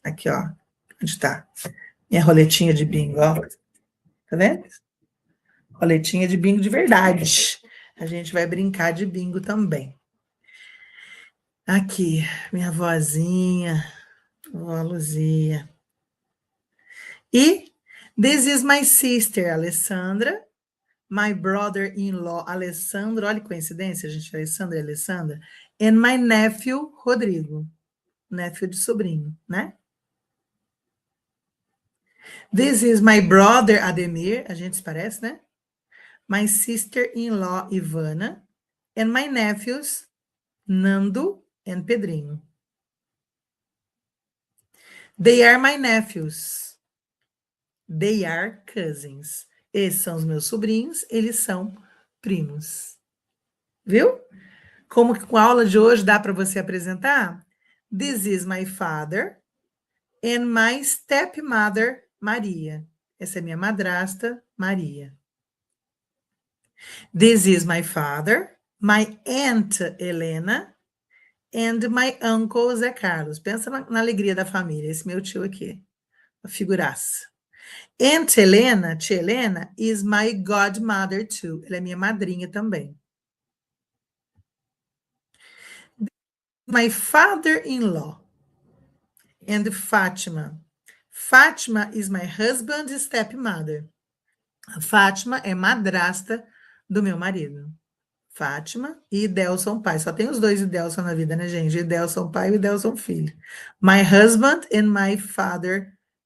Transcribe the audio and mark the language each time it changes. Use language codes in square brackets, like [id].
[pt] Aqui, ó. Onde está? Minha roletinha de bingo, ó. Tá vendo? Roletinha de bingo de verdade. A gente vai brincar de bingo também. Aqui, minha vozinha, vó Luzia. [en] E this is my sister, Alessandra. My brother-in-law, Alessandro. [pt] Olha que coincidência, gente, Alessandra e Alessandra. [en] And my nephew, Rodrigo. Nephew [pt] de sobrinho, né? [en] This is my brother, Ademir. [pt] A gente se parece, né? [en] My sister-in-law, Ivana. And my nephews, Nando and Pedrinho. They are my nephews. They are cousins. [pt] Esses são os meus sobrinhos, eles são primos. Viu? Como com a aula de hoje dá para você apresentar? [en] This is my father and my stepmother, Maria. [pt] Essa é minha madrasta, Maria. [en] This is my father, my aunt, Helena, and my uncle, Zé Carlos. [pt] Pensa na alegria da família, esse meu tio aqui. Uma figuraça. [en] Aunt Helena, tia Helena, is my godmother too. [pt] Ela é minha madrinha também. [en] My father-in-law and Fátima. Fátima is my husband's stepmother. [pt] A Fátima é madrasta do meu marido. Fátima e Idelson pai. Só tem os dois Idelson na vida, né, gente? Idelson pai e Idelson filho. [en] My husband and my father-in-law.